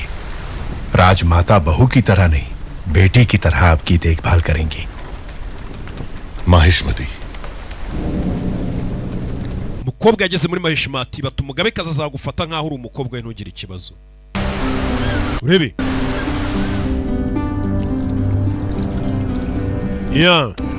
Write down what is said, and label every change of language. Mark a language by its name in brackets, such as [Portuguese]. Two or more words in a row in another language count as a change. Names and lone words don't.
[Hindi] राजमाता बहू की तरह नहीं, बेटी की तरह आपकी देखभाल करेंगी। Mahishmati. [Kinyarwanda] Umukobwa yageze muri Mahishmati bati umugabekazi azagufata nkaho uri umukobwa we ntugire ikibazo. Urebe. Ya.